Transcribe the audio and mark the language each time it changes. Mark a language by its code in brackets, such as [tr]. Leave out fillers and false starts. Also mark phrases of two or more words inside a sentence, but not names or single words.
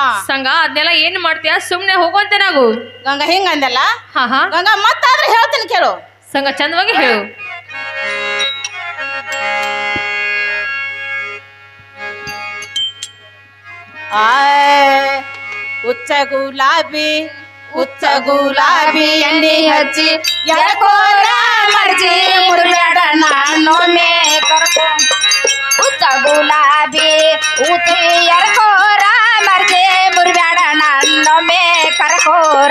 [kn] ಸಂಘ ಅದನ್ನೆಲ್ಲ ಏನ್ ಮಾಡ್ತೀಯ ಸುಮ್ನೆ ಹೋಗುವಂತೆ ನಾವು ಗಂಗಾ ಹಿಂಗಂದಲ್ಲ ಹಾ ಹಾ ಗಂಗಾ ಮತ್ತಾದ್ರೆ ಹೇಳ್ತೀನಿ ಕೇಳು ಸಂಘ ಚಂದವಾಗಿ ಹೇಳು ಉಚ್ಚ ಗುಲಾಬಿ ಎಣ್ಣೆ ಹಚ್ಚಿ ಎಳಕೋರ ಮರ್ಜಿ ಮುರ್ಬ್ಯಾಡ ನಾನೊಮ್ಮೆ ಕರ್ಕೊ ಉಚ್ಚ ಗುಲಾಬಿ ಊತಿ ಎಳಕೋರ ಮರ್ಜಿ ಮುರ್ಬ್ಯಾಡ ನಾನೊಮ್ಮೆ ಕರ್ಕೋರ